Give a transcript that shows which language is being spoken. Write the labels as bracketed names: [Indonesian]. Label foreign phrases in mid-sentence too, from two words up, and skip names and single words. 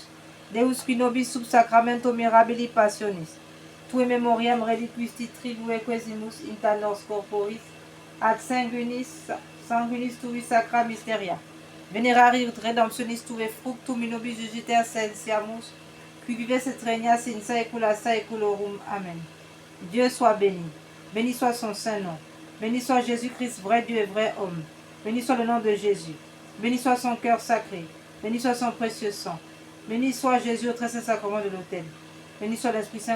[Latin] Deus qui nobis sub sacramento mirabili passionis, tue memoriam reliquisti tribue quesimus inta nos corporis, ad sanguinis tui sacra mysteria, venerari ut redemptionis tue fructum in nobis jugite ascensiamus, qui vives et regnas in saecula saeculorum. [French] Amen. Dieu soit béni. Béni soit son saint nom. Béni soit Jésus-Christ, vrai Dieu et vrai homme. Béni soit le nom de Jésus. Béni soit son cœur sacré. Béni soit son précieux sang. Béni soit Jésus au très saint sacrement de l'autel.